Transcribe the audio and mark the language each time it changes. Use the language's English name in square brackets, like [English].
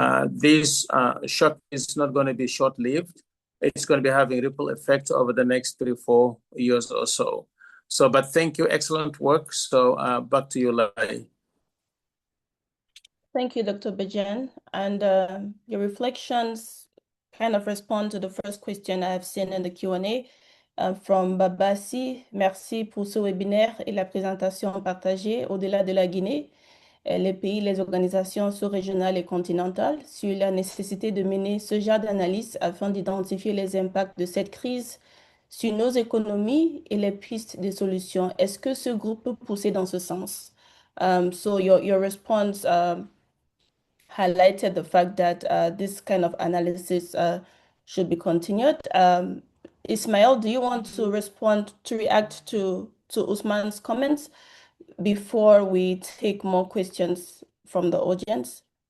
[English] This shock is not going to be short-lived. It's going to be having ripple effects over the next 3, 4 years or so. But thank you, excellent work. So back to you, Lai. Thank you, Dr. Bajan. And your reflections kind of respond to the first question I have seen in the Q&A from Babasi. [French] Merci pour ce webinaire et la présentation partagée au-delà de la Guinée, les pays, les organisations sous-régionales et continentales sur la nécessité de mener ce genre d'analyse afin d'identifier les impacts de cette crise sur nos économies et les pistes de solutions. Est-ce que ce groupe peut pousser dans ce sens? [English] So your response highlighted the fact that this kind of analysis should be continued. Ismail, do you want to respond, to react to Usman's comments before we take more questions from the audience?